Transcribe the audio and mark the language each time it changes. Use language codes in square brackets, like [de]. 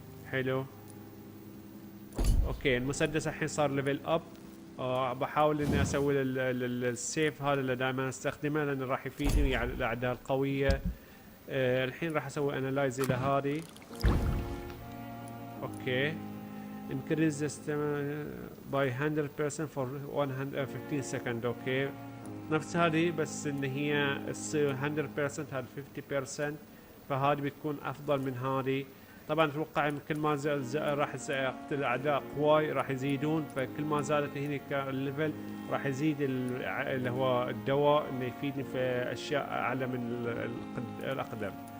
[ar] حلو. اوكي المسدس الحين صار ليفل اب. بحاول اني اسوي السيف هذا اللي دائما استخدمه لانه راح يفيدني على الاعداء القويه. الحين راح اسوي انالايز الى هذه. [en] Okay increase the stamina by 100% for 115 second. [ar] اوكي نفس هذه بس ان هي تصير 100%، هذا 50%، فهذه بتكون افضل من هذه. طبعا اتوقع كل ما راح اقتل اعداء قواي راح يزيدون، فكل ما زادت هنا الليفل راح يزيد اللي هو الدواء انه يفيدني في اشياء اعلى من الاقدم.